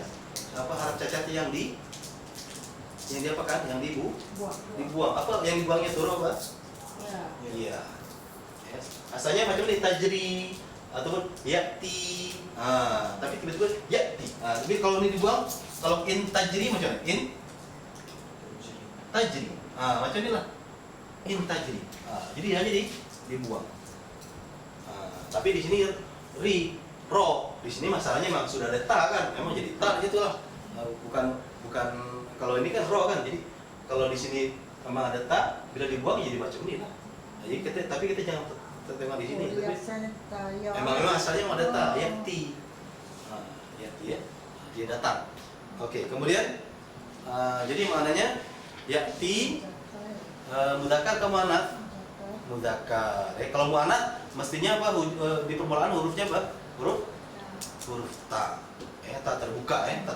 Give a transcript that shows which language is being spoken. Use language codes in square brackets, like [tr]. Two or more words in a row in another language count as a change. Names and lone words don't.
[ms] Apa harf cacat yang diapakan? Yang dibuang. Apa yang dibuangnya turun apa? Iya. Yes. Asalnya macam ini tajri ataupun ya'ti. Tapi tiba-tiba ya'ti. Tapi kalau ini dibuang, kalau [ar] إن تجري [ms] macam mana? [ar] إن تجري. [ms] Macam inilah. [ar] إن تجري. [ms] Jadi hanya dibuang. Tapi di sini ro. Di sini masalahnya memang sudah ada ta kan? Memang jadi ta gitulah. Bukan kalau ini kan ro kan. Jadi kalau di sini memang ada ta, bila dibuang jadi macam ini lah. Jadi tapi kita jangan tengok di sini. Memang asalnya memang ada ta, ya'ti. Ya'ti ya. Dia datang. Oke, kemudian jadi maknanya ya'ti mudzakkar ke muannats? Mudzakkar. Kalau muannats mestinya apa? Di permulaan hurufnya apa? Huruf ta. Ta terbuka ya.